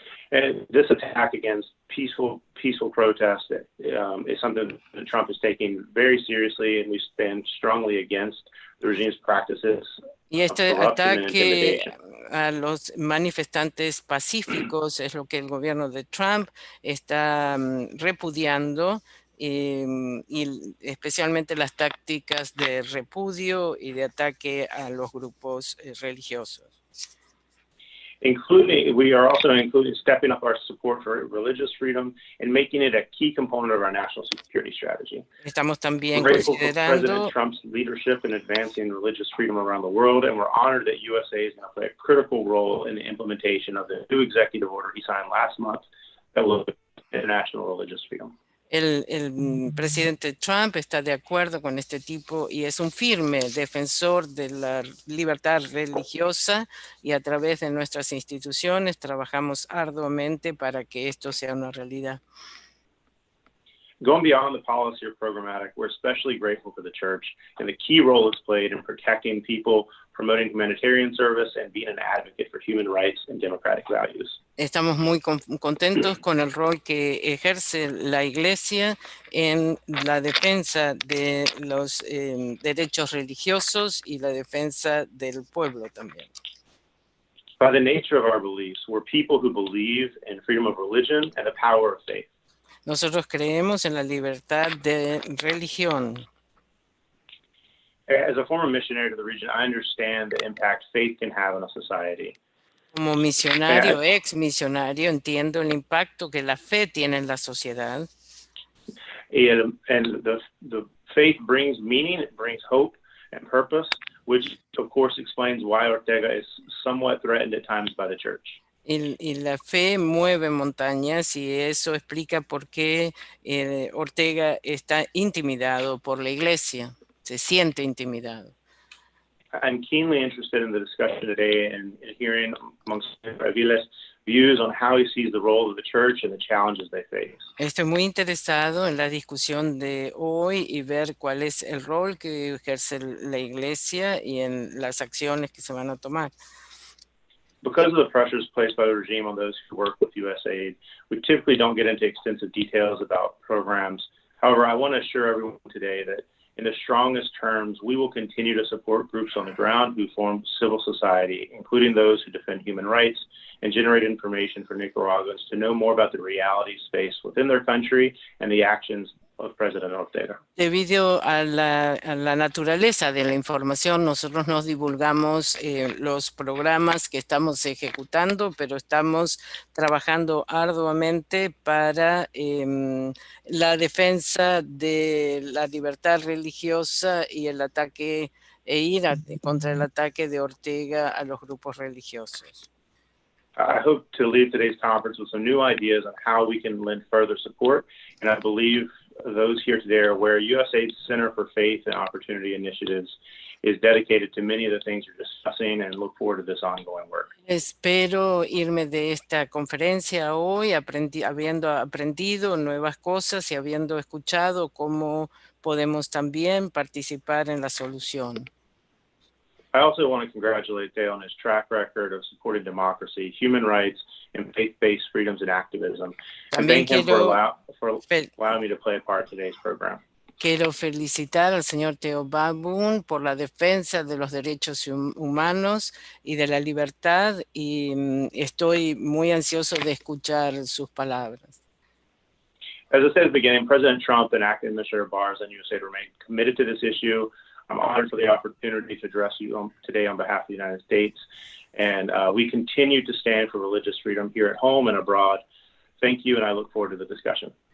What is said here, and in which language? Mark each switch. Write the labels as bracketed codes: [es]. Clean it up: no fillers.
[en] And this attack against peaceful protest is something that Trump is taking very seriously, and we stand strongly against the regime's practices. [es] Y este ataque a los manifestantes pacíficos es lo que el gobierno de Trump está repudiando, y especialmente las tácticas de repudio y de ataque a los grupos religiosos. [en] We are also including stepping up our support for religious freedom and making it a key component of our national security strategy. [es] Estamos también [en] we're grateful for [es] considerando [en] President Trump's leadership in advancing religious freedom around the world, and we're honored that USA is going to play a critical role in the implementation of the new executive order he signed last month that will international religious freedom. [es] El presidente Trump está de acuerdo con este tipo y es un firme defensor de la libertad religiosa, y a través de nuestras instituciones trabajamos arduamente para que esto sea una realidad. [en] Going beyond the policy or programmatic, we're especially grateful for the church and the key role it's played in protecting people, promoting humanitarian service, and being an advocate for human rights and democratic values. [es] Estamos muy contentos con el rol que ejerce la Iglesia en la defensa de los derechos religiosos y la defensa del pueblo también. [en] By the nature of our beliefs, we're people who believe in freedom of religion and the power of faith. [es] Nosotros creemos en la libertad de religión. [en] As a former missionary to the region, I understand the impact faith can have on a society. [es] Como misionario, ex misionario, entiendo el impacto que la fe tiene en la sociedad. [en] And the faith brings meaning, it brings hope and purpose, which of course explains why Ortega is somewhat threatened at times by the church. [es] Y la fe mueve montañas, y eso explica por qué Ortega está intimidado por la Iglesia, se siente intimidado. [en] I'm keenly interested in the discussion today and hearing amongst Aviles views on how he sees the role of the church and the challenges they face. [es] Estoy muy interesado en la discusión de hoy y ver cuál es el rol que ejerce la Iglesia y en las acciones que se van a tomar. [en] Because of the pressures placed by the regime on those who work with USAID, we typically don't get into extensive details about programs. However, I want to assure everyone today that in the strongest terms, we will continue to support groups on the ground who form civil society, including those who defend human rights and generate information for Nicaraguans to know more about the realities faced within their country and the actions of President Ortega. [es] Debido a la naturaleza de la información, nosotros nos divulgamos los programas que estamos ejecutando, pero estamos trabajando arduamente para la defensa de la libertad religiosa y el ataque contra el ataque de Ortega a los grupos religiosos. [en] I hope to leave today's conference with some new ideas on how we can lend further support, and I believe those here today are aware, USAID's Center for Faith and Opportunity Initiatives is dedicated to many of the things you're discussing, and look forward to this ongoing work. [es] Espero irme de esta conferencia hoy habiendo aprendido nuevas cosas y habiendo escuchado cómo podemos también participar en la solución. [en] I also want to congratulate Dale on his track record of supporting democracy, human rights, and faith-based freedoms and activism. And thank him for allowing me to play a part in today's program. [es] Quiero felicitar al señor Theo Baboon por la defensa de los derechos humanos y de la libertad, y estoy muy ansioso de escuchar sus palabras. [en] As I said at the beginning, President Trump and Acting Administrator Barrs and USAID remain committed to this issue. I'm honored for the opportunity to address you today on behalf of the United States. And we continue to stand for religious freedom here at home and abroad. Thank you, and I look forward to the discussion.